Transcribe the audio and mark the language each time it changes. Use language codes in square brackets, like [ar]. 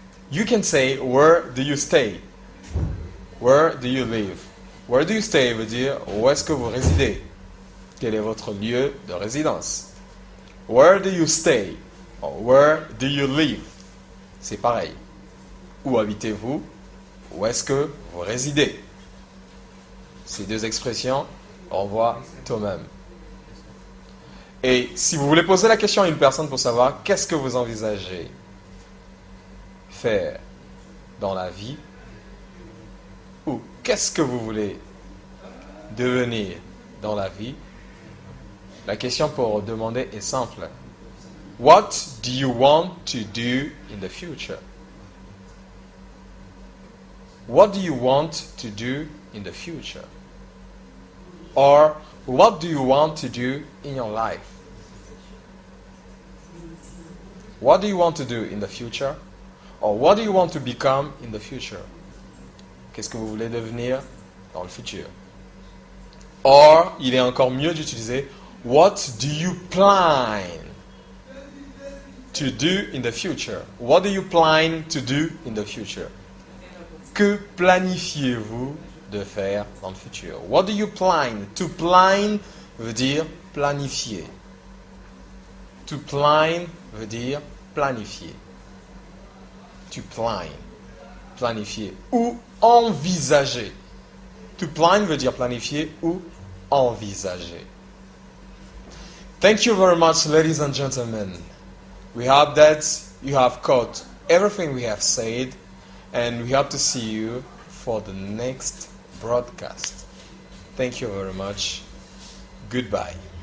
[en] You can say where do you stay? Where do you live? Where do you stay [fr] veut dire où est-ce que vous résidez? Quel est votre lieu de résidence? [en] Where do you stay? Or where do you live? [fr] C'est pareil. Où habitez-vous? Où est-ce que vous résidez? Ces deux expressions renvoient au même. Et si vous voulez poser la question à une personne pour savoir qu'est-ce que vous envisagez faire dans la vie, ou qu'est-ce que vous voulez devenir dans la vie, la question pour demander est simple. [en] What do you want to do in the future? What do you want to do in the future? Or what do you want to do in your life? What do you want to do in the future? Or what do you want to become in the future? [fr] Qu'est-ce que vous voulez devenir dans le futur? Or, il est encore mieux d'utiliser [en] what do you plan to do in the future? What do you plan to do in the future? [fr] Que planifiez-vous de faire dans le futur? [en] What do you plan? [fr] To plan veut dire planifier. To plan veut dire planifier. To plan, planifier ou envisager. To plan veut dire planifier ou envisager. [en] Thank you very much, ladies and gentlemen. We hope that you have caught everything we have said, and we hope to see you for the next broadcast. Thank you very much. Goodbye.